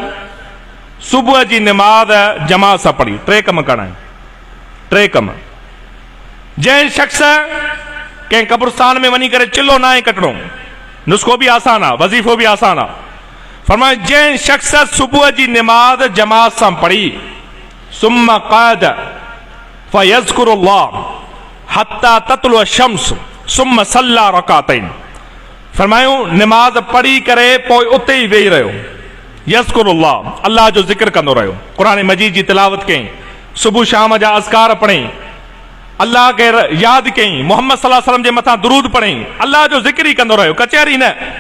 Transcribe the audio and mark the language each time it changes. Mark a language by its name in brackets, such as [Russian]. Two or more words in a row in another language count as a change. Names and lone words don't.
[Sindhi] सुबुह जी निमाज़ जमात सां पढ़ी टे कम करणा आहिनि टे कम जंहिं शख़्स कंहिं क़ब्रिस्तान में वञी करे चिल्लो न आहे कटणो नुस्ख़ो भी आसान आहे वज़ीफ़ो भी आसान आहे फरमायो जंहिं शख़्स सुबुह जी निमाज़ जमात सां पढ़ी [Arabic] ثم قعد فيذكر الله حتى تطلع الشمس ثم صلى ركعتين [Sindhi] फरमायो निमाज़ पढ़ी करे पोइ उते ई वेही रहियो यज़्कुरुल्लाह अल्लाह जो ज़िक्र कंदो रहियो क़ुरान मजीद जी तिलावत कई सुबुह शाम जा अज़कार पढ़ई अल्लाह के यादि कई मोहम्मद [Arabic] صلى الله عليه وسلم [Sindhi] जे मथां दुरूद पढ़ई अल्लाह जो ज़िक्र ई कंदो रहियो कचहरी न